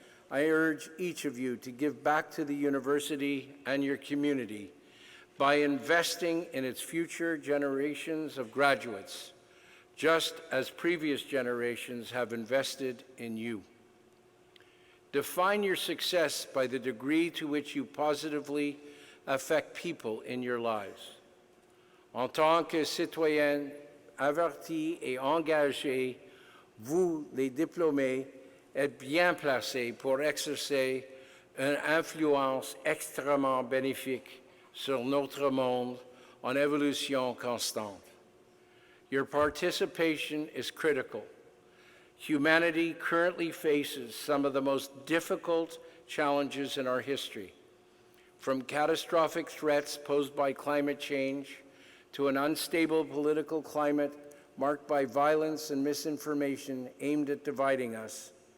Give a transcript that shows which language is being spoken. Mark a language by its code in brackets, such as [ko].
[en] I urge each of you to give back to the university and your community by investing in its future generations of graduates, just as previous generations have invested in you. Define your success by the degree to which you positively affect people in your lives. [fr] En tant que citoyen averti et engagé, vous, les diplômés, êtes bien placés pour exercer une influence extrêmement bénéfique sur notre monde en évolution constante. [en] Your participation is critical. Humanity currently faces some of the most difficult challenges in our history, from catastrophic threats posed by climate change to an unstable political climate marked by violence and misinformation aimed at dividing us.